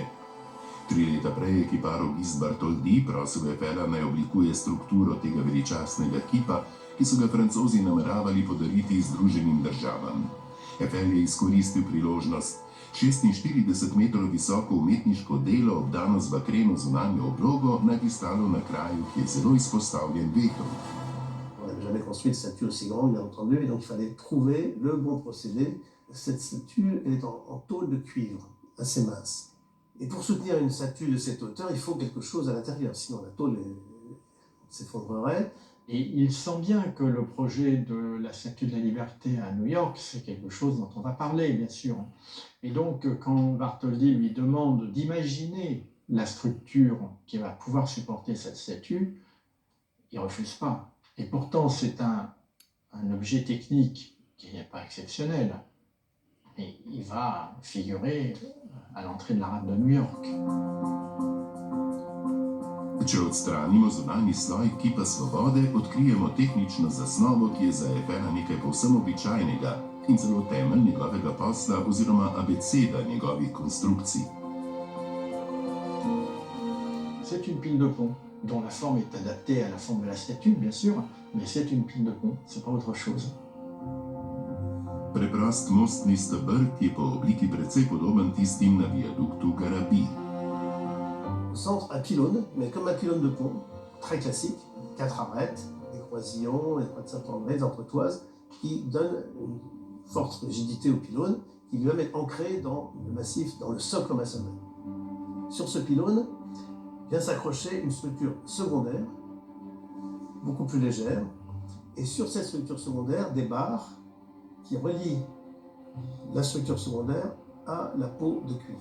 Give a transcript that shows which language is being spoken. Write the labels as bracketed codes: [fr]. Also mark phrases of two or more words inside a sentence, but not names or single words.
[sl] 3 leta prej je kipar Auguste Bartholdi prosil Eiffela naj oblikuje strukturo tega veličastnega kipa, ki so ga Francozi nameravali podariti Združenim državam. Eiffel je izkoristil priložnost. 46 metrov visoko umetniško delo, obdano z bakreno zunanjo oblogo, naj bi stalo na kraju, ki je zelo izpostavljen vetru. [fr] On n'avait jamais construit de statue aussi grande, bien entendu, et donc il fallait trouver le bon procédé. Cette statue, elle est en tôle de cuivre, assez mince. Et pour soutenir une statue de cette hauteur, il faut quelque chose à l'intérieur, sinon la tôle s'effondrerait. Et il sent bien que le projet de la Statue de la Liberté à New York, c'est quelque chose dont on va parler, bien sûr. Et donc, quand Bartholdi lui demande d'imaginer la structure qui va pouvoir supporter cette statue, il ne refuse pas. Et pourtant, c'est un objet technique qui n'est pas exceptionnel. Et il va figurer à l'entrée de la rade de New York. [sl] Če odstranimo zunanji sloj kipa Svobode, odkrijemo tehnično zasnovo, ki je za Eiffela nekaj povsem običajnega in celo temelj njegovega posla oziroma abeceda njegovih konstrukcij. [fr] C'est une pile de pont dont la forme est adaptée à la forme de la statue, bien sûr, mais c'est une pile de pont, c'est pas autre chose. [sl] Preprost mostni steber, ki je po obliki precej podoben tistim na viaduktu Garabij. [fr] Au centre, un pylône, mais comme un pylône de pont, très classique, 4 arêtes, des croisillons, des croix de Saint-André, des entretoises, qui donnent une forte rigidité au pylône, qui lui-même est ancré dans le massif, dans le socle maçonnerie. Sur ce pylône vient s'accrocher une structure secondaire, beaucoup plus légère, et sur cette structure secondaire, des barres qui relient la structure secondaire à la peau de cuivre.